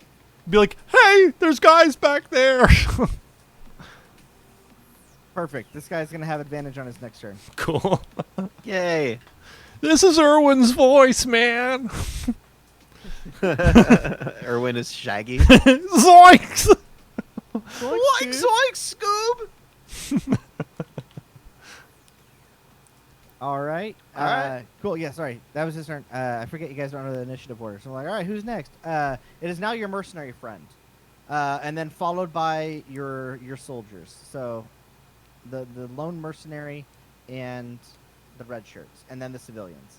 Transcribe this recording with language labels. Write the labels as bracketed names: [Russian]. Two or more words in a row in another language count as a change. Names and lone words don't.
[English] Be like, "Hey, there's guys back there." Perfect. This guy's gonna have advantage on his next turn. Cool. Yay! This is Erwin's voice, man. Erwin is Shaggy. Zoinks! Zoinks, zoinks, Scoob! All right. All right. Cool. Yeah. Sorry, that was his turn. I forget you guys don't know the initiative order. So I'm like, all right, who's next? It is now your mercenary friend, and then followed by your soldiers. So, the lone mercenary and the red shirts, and then the civilians.